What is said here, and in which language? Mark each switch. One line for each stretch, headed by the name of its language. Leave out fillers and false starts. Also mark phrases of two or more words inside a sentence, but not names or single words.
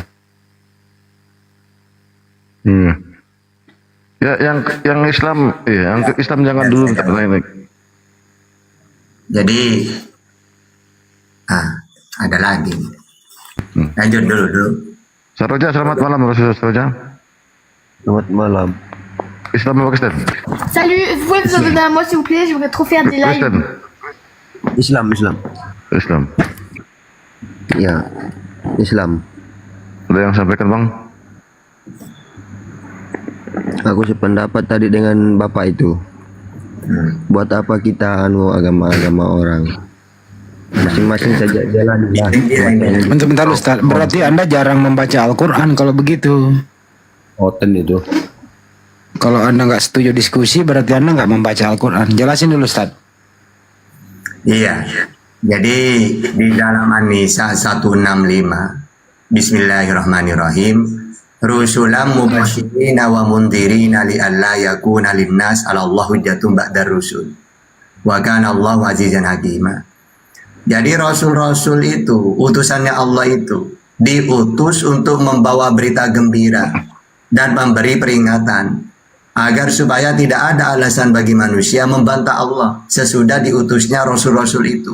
Indonesian: Ya yang Islam yang Islam jangan dulu minta naik. Jadi ada lagi. Lanjut dulu. Saroja, selamat malam Rasul Saroja. Selamat malam. Islam apa Kristen?
French: Salut, vous pouvez vous abonner à moi s'il vous plaît, je voudrais trop faire des lives.
Indonesian: Kristen. Islam. Ya, Islam. Ada yang sampaikan bang? Aku sependapat tadi dengan bapak itu. Buat apa kita agama-agama orang? Masing-masing saja jalan. Bentar Ustaz. Berarti Anda jarang membaca Al-Quran kalau begitu. Oten itu. Kalau Anda nggak setuju diskusi, berarti Anda nggak membaca Al-Quran. Jelasin dulu Ustaz. Iya. Jadi di dalam An-Nisa 165 Bismillahirrahmanirrahim.
Arabic: رُسُلًا مُبَشِّرِينَ وَمُنذِرِينَ لِئَلَّا يَكُونَ لِلنَّاسِ عَلَى اللَّهِ حُجَّةٌ بَعْدَ الرُّسُلِ. وَكَانَ اللَّهُ عَزِيزًا حَكِيمًا.
Indonesian: Jadi rasul-rasul itu, utusannya Allah itu diutus untuk membawa berita gembira dan memberi peringatan agar supaya tidak ada alasan bagi manusia membantah Allah sesudah diutusnya rasul-rasul itu.